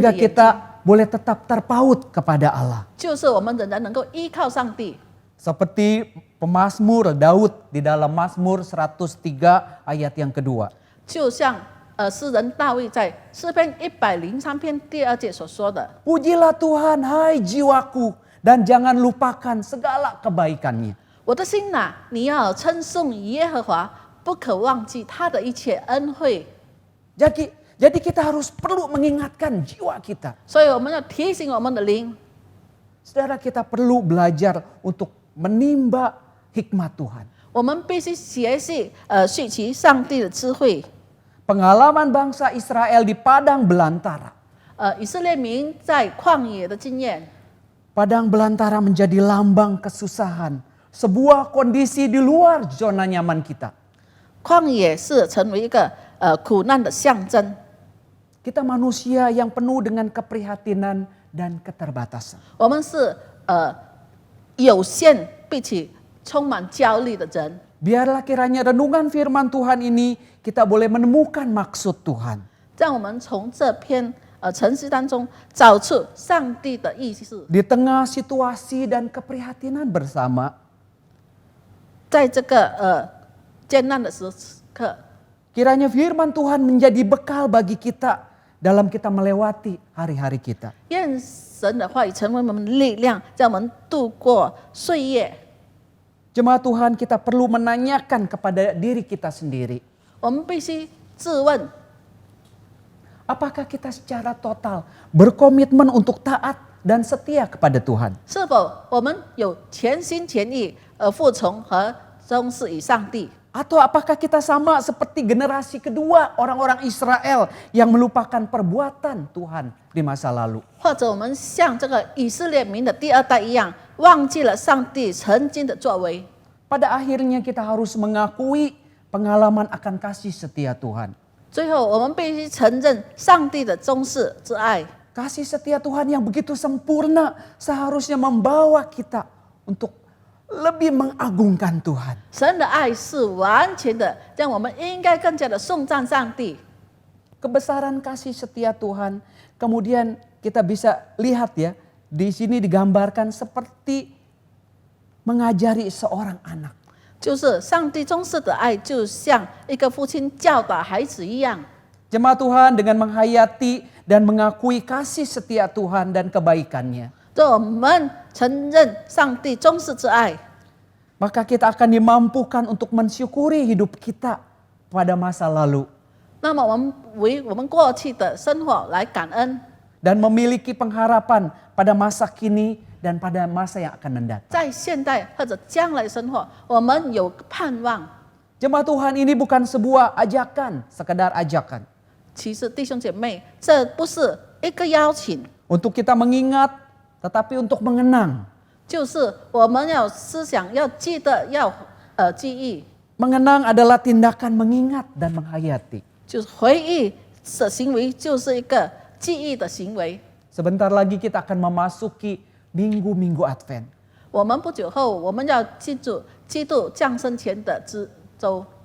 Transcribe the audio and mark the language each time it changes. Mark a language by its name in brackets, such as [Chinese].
[Indonesian] Sehingga [Chinese] 的眼睛， [Indonesian] kita boleh tetap terpaut kepada Allah. [Chinese] 就是我们仍然能够依靠上帝。 [Indonesian] Seperti pemazmur Daud di dalam Mazmur 103 ayat yang kedua. [Chinese] 就像诗人大卫在诗篇103篇第2节所说的 [Indonesian] Pujilah Tuhan hai jiwaku dan jangan lupakan segala kebaikannya.：“ [Chinese] 我的心哪，你要称颂耶和华，不可忘记他的一切恩惠。” [Indonesian] Jadi kita harus perlu mengingatkan jiwa kita. [Chinese] 所以我们要提醒我们的灵， [Indonesian] Saudara, kita perlu belajar untuk menimba hikmat Tuhan. [Chinese] 我们必须学习学习上帝的智慧。 [Indonesian] Pengalaman bangsa Israel di padang belantara. [Chinese] 以色列民在旷野的经验， [Indonesian] Padang belantara menjadi lambang kesusahan. Sebuah kondisi di luar zona nyaman kita. [Chinese] 旷野是成为一个苦难的象征。 [Indonesian] Kita manusia yang penuh dengan keprihatinan dan keterbatasan. [Chinese] 我们是有限并且充满焦虑的人。 [Indonesian] Biarlah kiranya renungan firman Tuhan ini kita boleh menemukan maksud Tuhan. [Chinese] 让我们从这篇程序当中找出上帝的意思。 [Indonesian] Di tengah situasi dan keprihatinan bersama, [Chinese] 在这个艰难的时刻， [Indonesian] kiranya firman Tuhan menjadi bekal bagi kita dalam kita melewati hari-hari kita. [Chinese] 愿神的话语成为我们的力量，让我们度过岁月。 [Indonesian] Jemaat Tuhan, kita perlu menanyakan kepada diri kita sendiri. [Chinese] 我们必须自问： [Indonesian] Apakah kita secara total berkomitmen untuk taat dan setia kepada Tuhan? [Chinese] 是否我们有全心全意服从和忠实于上帝？ [Indonesian] Atau apakah kita sama seperti generasi kedua orang-orang Israel yang melupakan perbuatan Tuhan di masa lalu? [Chinese] 或者我们像这个以色列民的第二代一样，忘记了上帝曾经的作为？ [Indonesian] Pada akhirnya kita harus mengakui pengalaman akan kasih setia Tuhan. [Chinese] 最后，我们必须承认上帝的忠实之爱。 [Indonesian] Kasih setia Tuhan yang begitu sempurna seharusnya membawa kita untuk lebih mengagungkan Tuhan. [Chinese] 神的爱是完全的，让我们应该更加的颂赞上帝。 [Indonesian] Kebesaran kasih setia Tuhan, kemudian kita bisa lihat ya, di sini digambarkan seperti mengajari seorang anak. [Chinese] 就是上帝忠实的爱，就像一个父亲教导孩子一样。 [Indonesian] Jemaat Tuhan dengan menghayati dan mengakui kasih setia Tuhan dan kebaikannya, [Chinese] 当我们承认上帝忠实之爱， [Indonesian] maka kita akan dimampukan untuk mensyukuri hidup kita pada masa lalu [Chinese] 那么我们为我们过去的生活来感恩， [Indonesian] dan memiliki pengharapan pada masa kini dan pada masa yang akan mendatang. [Chinese] 在现代或者将来的生活，我们有盼望。 [Indonesian] Jemaat Tuhan, ini bukan sebuah ajakan, sekedar ajakan [Chinese] 其实弟兄姐妹，这不是一个邀请， [Indonesian] untuk kita mengingat, tetapi untuk mengenang. [Chinese] 就是我们要思想，要记得，要记忆， [Indonesian] Mengenang adalah tindakan mengingat dan menghayati. [Chinese] 就是回忆的行为，就是一个记忆的行为。 [Indonesian] Sebentar lagi kita akan memasuki minggu-minggu Advent. [Chinese] 我们不久后，我们要记住基督降生前的周，